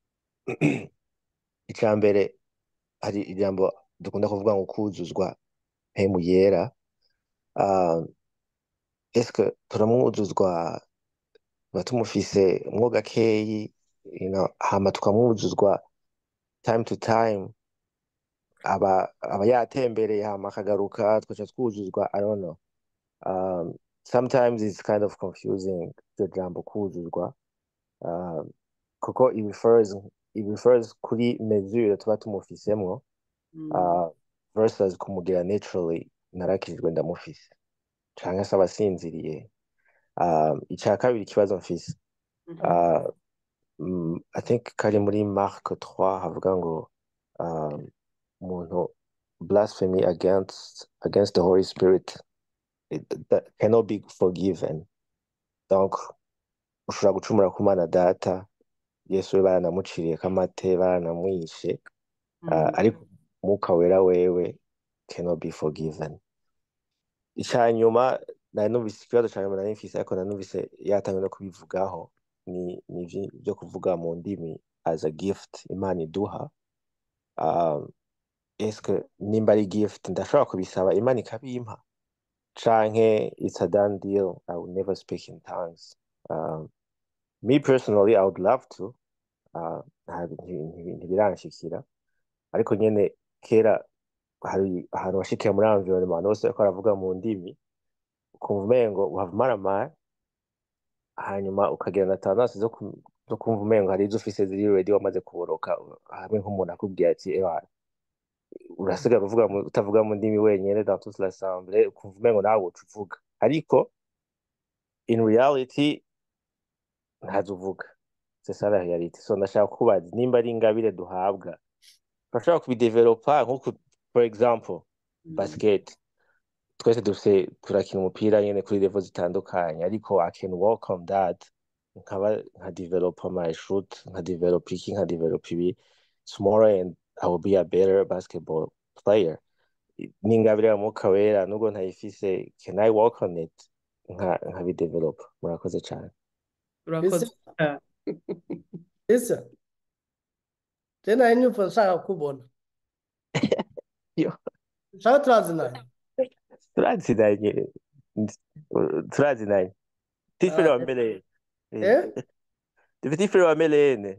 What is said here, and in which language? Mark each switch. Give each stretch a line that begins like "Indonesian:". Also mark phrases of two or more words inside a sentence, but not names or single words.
Rundi: Icya mbere, hari ijambo dukunda kuvuga ngo kuzuzwa mpemu yera. Eske turamwuzuzwa tuba tumufise mwo gakeyi, hama tukamwuzuzwa
English: time to time,
Rundi: aba yatembereye hama akagaruka tugaca twuzuzwa?
English: I don't know. Sometimes it's kind of confusing,
Rundi: iryo jambo kuzuzwa, kuko
English: it refers
Rundi: kuri mesure tuba tumufisemwo, versus kumugira naturally narakijwe ndamufise canke se abasinziriye. Icya kabiri ikibazo mfise,
English: I think
Rundi: kari muri Mark 3 havuga ngo umuntu
English: blasphemy against the Holy Spirit that cannot be forgiven.
Rundi: Donc ushobora gucumura ku Mana Data, Yesu we baranamuciriye kamate, baranamwishe, ariko Mwuka Wera wewe
English: cannot be forgiven.
Rundi: Icya nyuma nari numvise, ikibazo cya nyuma nari mfise, ariko nari numvise yatangiye no kubivugaho, ni byo kuvuga mu ndimi
English: as a gift
Rundi: Imana iduha. Eske nimba ari gift ndashobora kubisaba Imana ikabimpa, canke
English: it's a done deal, I will never speak in tongues? Me personally, I would love to.
Rundi: Ntibiranshikira, ariko nyene kera hari ahantu washikiye muri environnement bose bariko baravuga mu ndimi, ukumva umengo uhava maramara, hanyuma ukagira na tendance zo kumva umengo hari izo ufise ziri ready wamaze kuboroka, hamwe nk'umuntu akubwiye ati ewa urasigara utavuga mu ndimi wenyene
French: dans toute l'assemblée,
Rundi: ukumva umengo nawe woca uvuga, ariko
English: in reality
Rundi: ntazo uvuga.
French: C'est ça la réalité.
Rundi: So ndashaka kubaza nimba ari ingabire duhabwa turashobora kubidevelopa, nk'uko
English: for example
Rundi: basket, twese turakina umupira nyene kuri level zitandukanye, ariko I can work on that, nka develop my shoot, nka develop iki, nka develop ibi tomorrow, and I will be a better basketball player. N'ingabire ya Mwuka Wera nubwo ntayifise,
English: can I work on it
Rundi: nka bidevelop? Murakoze cyane. Urakoze. Ese je nari nyumva nshaka kubona Yo. nshaka turazinanye turazinanye tifere wa mbere tifere wa mbere